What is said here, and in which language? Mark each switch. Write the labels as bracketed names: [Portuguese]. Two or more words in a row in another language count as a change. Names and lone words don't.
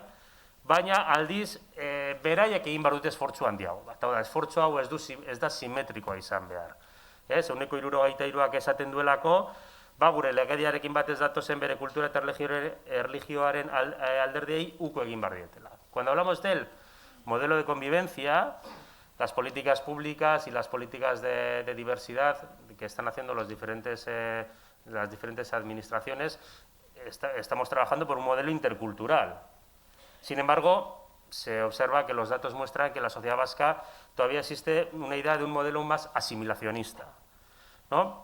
[Basque] Baina aldiz, beraiek egin behar dute esfortzu handiago bat. Hau da, esfortzu hau ez da simetrikoa izan behar. 73ak esaten duelako, gure legediarekin bat ez datozen bere kultura eta erlijioaren alderdiei uko egin behar dietela. [Spanish] Cuando hablamos del modelo de convivencia, las políticas públicas y las políticas de diversidad que están haciendo las diferentes administraciones, estamos trabajando por un modelo intercultural. Sin embargo, se observa que los datos muestran que en la sociedad vasca todavía existe una idea de un modelo más asimilacionista, ¿no?